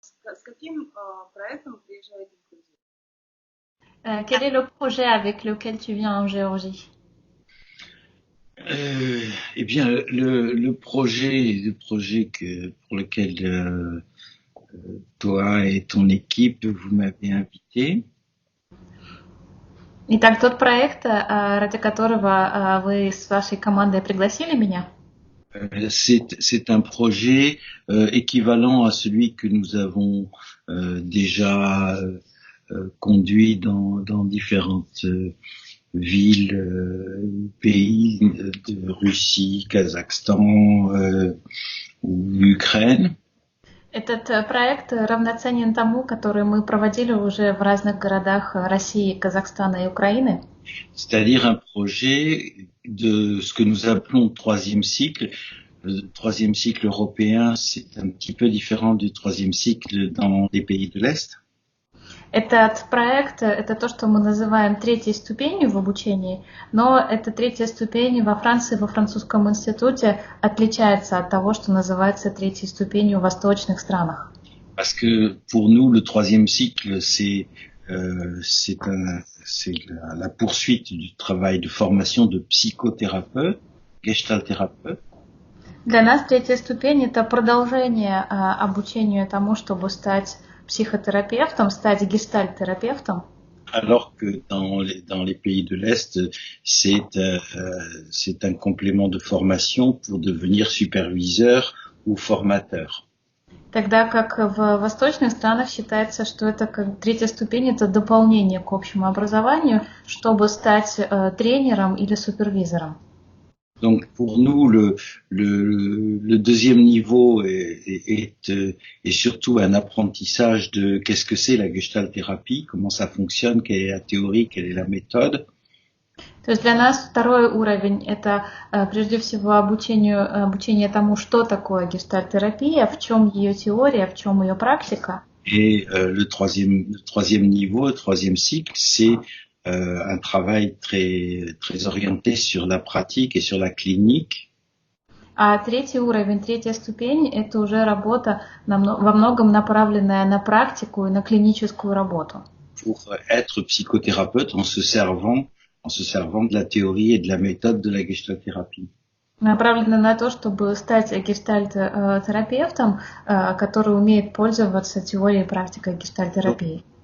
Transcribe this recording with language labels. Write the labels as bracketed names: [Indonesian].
[Russian] с каким проектом приезжаете в Грузию? [French] Quel est le projet avec lequel tu viens en Géorgie? Eh bien, le projet pour lequel toi et ton équipe vous m'avez invité, [Russian] Итак, тот проект, ради которого вы с вашей командой пригласили меня, [French] c'est un projet équivalent à celui que nous avons déjà conduit dans différentes villes, pays de Russie, Kazakhstan ou Ukraine. [Russian] этот проект равноценен тому, который мы проводили уже в разных городах России, Казахстана и Украины. [French] C'est-à-dire un projet de ce que nous appelons troisième cycle. Le troisième cycle européen, c'est un petit peu différent du troisième cycle dans les pays de l'Est. [Russian] Этот проект — это то, что мы называем третьей ступенью в обучении, но эта третья ступень во Франции, во французском институте отличается от того, что называется третьей ступенью в восточных странах. [French] Parce que pour nous, le troisième cycle, c'est la poursuite du travail de formation de psychothérapeute, gestalthérapeute. [Russian] Для нас третья ступень — это продолжение обучению тому, чтобы стать психотерапевтом, стать гештальт-терапевтом. [French] Alors que dans les pays de l'Est, c'est un complément de formation pour devenir superviseur ou formateur. [Russian] Тогда как в восточных странах считается, что это как третья ступень — это дополнение к общему образованию, чтобы стать тренером или супервизором. [French] Donc pour nous, le deuxième niveau est surtout un apprentissage de qu'est-ce que c'est la gestalt-thérapie, comment ça fonctionne, quelle est la théorie, quelle est la méthode. [Russian] То есть для нас второй уровень — это прежде всего обучение тому, что такое гештальт-терапия, в чем ее теория, в чем ее практика. [French] Et le troisième niveau, le troisième cycle, c'est un travail très orienté sur la pratique et sur la clinique. [Russian] А третий уровень, третья ступень — это уже работа во многом направленная на практику и на клиническую работу. [French] Pour être psychothérapeute en se servant de la théorie et de la méthode de la gestalt-thérapie. [Russian] Направлена на то, чтобы стать гештальт-терапевтом, который умеет пользоваться теорией и практикой гештальт-терапии.